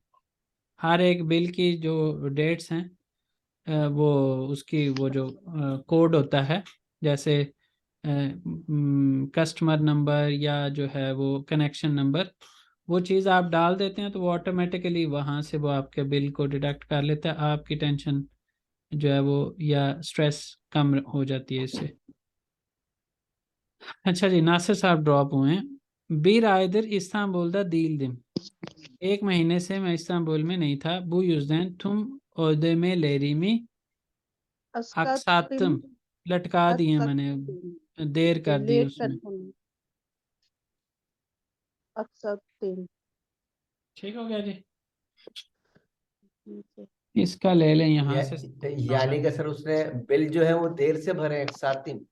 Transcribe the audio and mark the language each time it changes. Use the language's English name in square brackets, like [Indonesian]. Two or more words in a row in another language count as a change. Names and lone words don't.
[Urdu] ہر ایک بل کی جو ڈیٹس ہیں وہ اس کی وہ جو کوڈ ہوتا ہے، جیسے [English] customer number [Urdu] یا جو ہے وہ [English] connection number, [Urdu] وہ چیز آپ ڈال دیتے ہیں تو وہ آٹومیٹکلی وہاں سے وہ آپ کے بل کو ڈیڈکٹ کر لیتا ہے. آپ کی ٹینشن جو ہے وہ یا سٹریس کم ہو جاتی ہے اس سے. اچھا جی، ناصر صاحب ڈراپ ہوئے ہیں. [Turkish] bir aydır İstanbul'da değildim। [Urdu] ایک مہینے سے میں استنبول میں نہیں تھا. [Turkish] Bu yüzden tüm ödemelerimi अस्कातिम, aksattım। [Urdu] لٹکا دیے میں نے, [Turkish] अस्कातिम, [Urdu] دیر کر دی लेट उसमें। करना, अस्कातिम, ٹھیک ہو گیا جی، اس کا لے لیں یہاں سے. یعنی کہ سر اس نے بل جو ہے وہ دیر سے بھرے ایک ساتھ ہی.